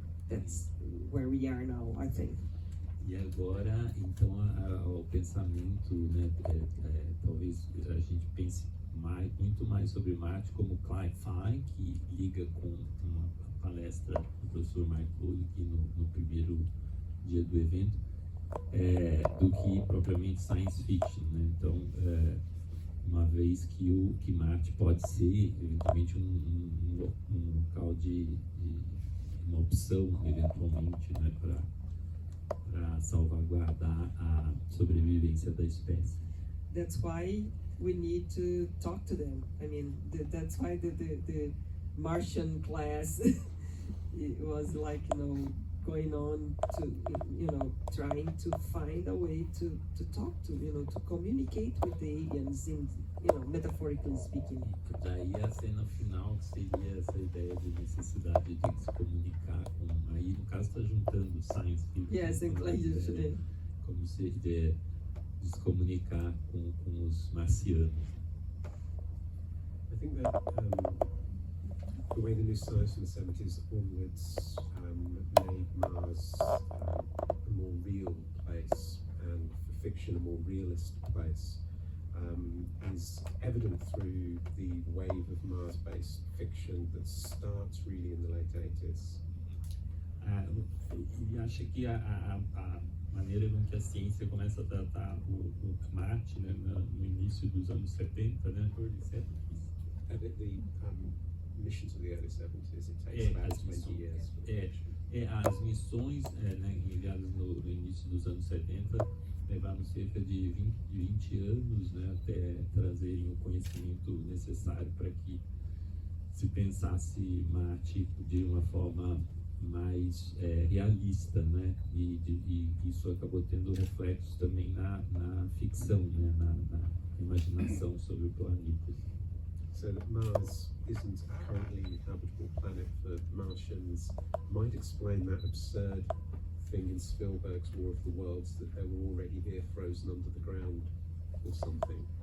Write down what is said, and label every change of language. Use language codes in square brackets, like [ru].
[en] That's where we are now, I think. [pt] E agora, então, o pensamento, né, talvez a gente pense muito mais sobre Marte como sci-fi, que liga com uma palestra do professor Mike Bolick no primeiro dia do evento, do que propriamente science fiction, né? Então, uma vez que Marte pode ser eventualmente um local de uma opção eventualmente, né, para salvaguardar a sobrevivência da espécie. [en] That's why we need to talk to them. I mean, that's why the Martian class it was like, going on to, trying to find a way to talk to, to communicate with the aliens in, metaphorically speaking. [pt] Daí a cena final seria essa ideia de necessidade de se comunicar com, aí no caso está juntando science fiction. [en] Yes, exactly. [pt] Como se de se comunicar com os marcianos. [en] I think that the way the new science from the 70s onwards made Mars a more real place, and for fiction a more realist place, is evident through the wave of Mars-based fiction that starts really in the late 80s. [pt] E acho que a maneira com que a ciência começa a tratar o Marte, né, no início dos anos 70, né, [en] early 70s. The mission to the early 70s, it takes about 20 years. [pt] As missões, né, enviadas no início dos anos 70 levaram cerca de 20 anos, né, até trazerem o conhecimento necessário para que se se pensasse Marte de uma forma mais realista, né? E isso acabou tendo reflexos também na ficção, né? Na imaginação sobre o planeta. [en] So that Mars isn't a currently habitable planet for Martians might explain that absurd thing in Spielberg's War of the Worlds that they were already here frozen under the ground or something.